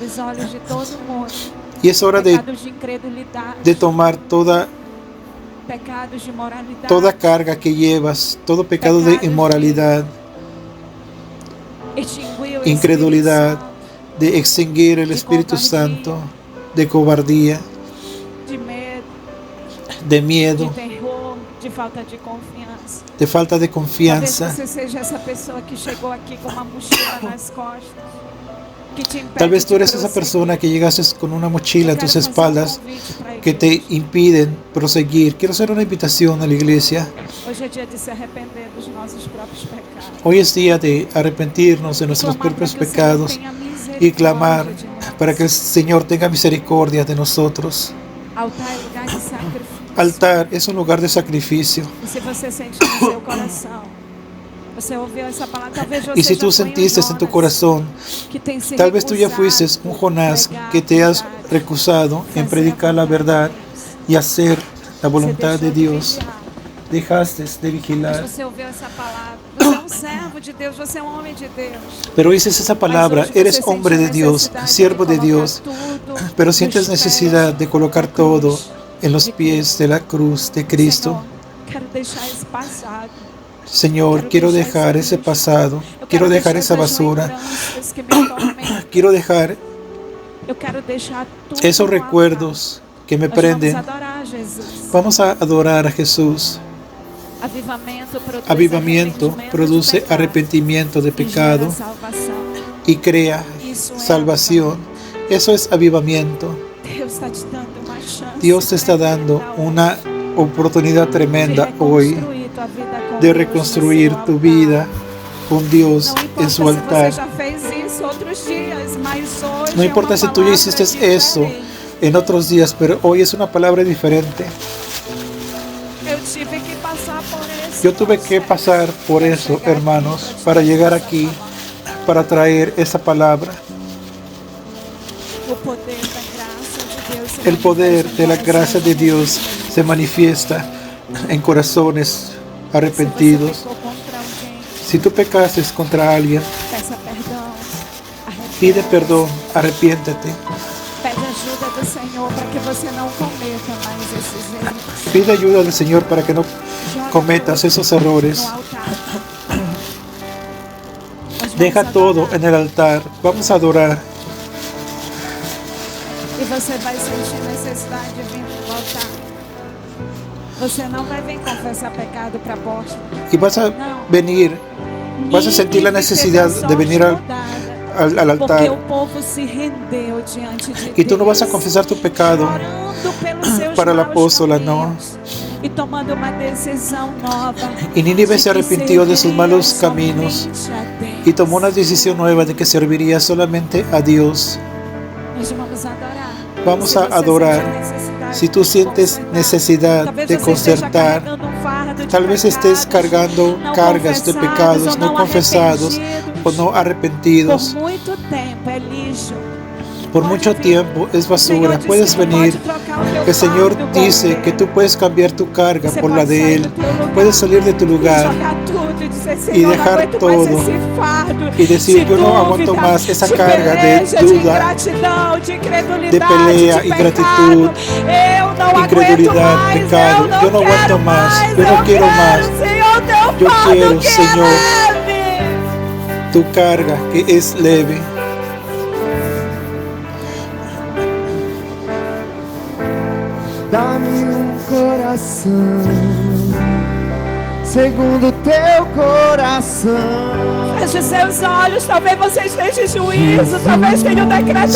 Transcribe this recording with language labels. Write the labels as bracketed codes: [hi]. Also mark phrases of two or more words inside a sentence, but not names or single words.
[es] Y es hora de tomar toda carga que llevas, todo pecado de inmoralidad, incredulidad, de extinguir el Espíritu Santo, de cobardía, de miedo, de falta de confianza. [pt] que te impede [es] Tal vez tú [pt] de [es] eres esa [pt] prosseguir. [es] persona que llegaste con una mochila [pt] Eu [es] en tus [pt] quero fazer [es] espaldas [pt] convite para a [es] que te [pt] igreja. [es] impiden proseguir. Quiero hacer una invitación a la iglesia. [pt] Hoje é dia de se arrepender dos nossos próprios pecados. [es] Hoy es día de arrepentirnos de [pt] E [es] nuestros [pt] clamar para [es] propios [pt] que o Senhor [es] pecados [pt] tenha [es] y clamar [pt] misericórdia de nós. [es] para que el Señor tenga misericordia de nosotros. [pt] Altar é lugar de sacrifício. [es] Altar es un lugar de sacrificio. [pt] E se você sente no seu coração, você ouviu essa palavra, talvez você [es] Y si [pt] já [es] tú [pt] foi [es] sentiste en tu corazón, [pt] que tem se [es] tal vez tú ya fuiste [pt] recusado [es] un Jonás [pt] pregar [es] que te has [pt] a verdade, [es] recusado en [pt] fazer [es] predicar [pt] a [es] la [pt] vontade [es] verdad [pt] de Deus. [es] y hacer la [pt] Você [es] voluntad de [pt] deixou [es] Dios. [pt] vigiar. [es] Dejaste de [pt] Mas [es] vigilar. [pt] você ouviu essa palavra. Você é um servo de Deus, você é um homem de Deus. [es] Pero dices esa palabra, [pt] Mas hoje [es] eres [pt] você [es] hombre [pt] sente [es] de [pt] a [es] Dios, [pt] necessidade [es] siervo de [pt] colocar [es] Dios, [pt] tudo [es] pero [pt] nos [es] sientes [pt] pés [es] necesidad de colocar [pt] da [es] todo [pt] cruz [es] en los [pt] de [es] pies de la cruz de Cristo. [pt] Senhor, quero deixar esse passado. [es] Señor, quiero dejar ese pasado, [pt] Eu [es] quiero [pt] quero [es] dejar [pt] deixar [es] esa [pt] essas [es] basura, [pt] lembranças que me atormentam. [es] quiero dejar [pt] Eu quero deixar tudo [es] esos [pt] no altar. [es] recuerdos que me [pt] Nós [es] prenden. [pt] vamos adorar a Jesus. [es] Vamos a adorar a Jesús. Avivamiento produce arrepentimiento de pecado [pt] e gera salvação. [es] y crea [pt] Isso é [es] salvación. Eso es avivamiento. [pt] Deus está te dando uma chance. [es] Dios te está dando una oportunidad tremenda [pt] de [es] hoy [pt] reconstruir tua vida com [es] de [pt] Deus [es] reconstruir [pt] no seu [es] tu [pt] altar. [es] vida con Dios [pt] Não importa [es] en su [pt] se [es] altar. [pt] você já fez isso outros dias, mas hoje [es] No [pt] é [es] importa [pt] uma [es] si tú ya [pt] palavra [es] hiciste [pt] diferente. [es] eso en otros días, pero hoy es una palabra diferente. [pt] Eu tive que passar por isso. [es] Yo tuve que pasar por eso, hermanos, para llegar aquí, para traer esa palabra. [pt] O poder da graça de Deus se [es] El poder [pt] manifesta [es] de la [pt] em [es] gracia de [pt] corações. [es] Dios se manifiesta en corazones [pt] Se você [es] arrepentidos. [pt] pecou contra alguém, [es] Si tú pecaste contra alguien, [pt] peça perdão. [es] pide [pt] arrependa-se. [es] perdón, arrepiéntete. [pt] Pede ajuda do Senhor para que você não cometa mais esses erros. [es] Pide ayuda del Señor para que no [pt] Joga [es] cometas [pt] tudo [es] esos errores. [pt] no altar. Nós vamos [es] Deja todo [pt] adorar. [es] en el altar. Vamos a adorar. [pt] E você vai sentir necessidade de vir para o altar. Você não vai vir confessar pecado para a porta. [es] Y vas a venir, vas a sentir la necesidad de venir al [pt] Porque [es] altar. [pt] o povo se rendeu diante de [es] Y tú no vas a [pt] Deus, [es] confesar tu pecado [pt] chorando pelos seus [es] para la [pt] maus [es] apóstola, no. [pt] caminhos, e tomando uma decisão nova. [es] Y Nínive se [pt] de que [es] arrepintió de sus [pt] serviria [es] malos caminos [pt] somente a Deus. [es] y tomó una decisión nueva de que serviría solamente a Dios. [pt] Nós vamos adorar. [es] Vamos [pt] Se [es] a [pt] você [es] adorar. [pt] sente necessidade [es] Si tú [pt] de [es] sientes [pt] consertar, [es] necesidad [pt] talvez [es] de [pt] você esteja [es] concertar, [pt] carregando um fardo de [es] tal vez estés [pt] pecados [es] cargando [pt] não [es] cargas de [pt] confessados [es] pecados [pt] ou [es] no [pt] não [es] confesados [pt] arrependidos. [es] o no arrepentidos. [pt] Por muito tempo é lixo. [es] Por mucho tiempo es [pt] O Senhor [es] basura. [pt] disse [es] Puedes [pt] que tu [es] venir. [pt] pode trocar o teu [es] El Señor [pt] fardo com [es] dice [pt] Deus. [es] que tú puedes cambiar tu carga [pt] Você [es] por la [pt] pode [es] de [pt] sair [es] Él. [pt] do teu lugar [es] Puedes salir de tu [pt] e [es] lugar [pt] jogar tudo e dizer, [es] y [pt] Senhor, [es] dejar [pt] não aguento [es] todo [pt] mais esse fardo [es] y decir, [pt] de [es] yo no [pt] dúvida, [es] aguanto más esa [pt] de [es] carga de [pt] peleja, de [es] duda, [pt] ingratidão, de incredulidade, [es] de pelea, [pt] de [es] ingratitud, [pt] pecado. Eu não [es] incredulidad, [pt] aguento mais, [es] pecado. [pt] eu [es] Yo no aguanto [pt] quero [es] más, [pt] mais, [es] yo no [pt] eu [es] quiero [pt] quero, [es] más. [pt] Senhor, teu [es] Yo [pt] fardo [es] quiero, [pt] que [es] Señor, [pt] é leve. [es] tu carga que es leve. [pt] Dá-me um coração segundo teu coração. Feche seus olhos, talvez você esteja em juízo, talvez tenha um decreto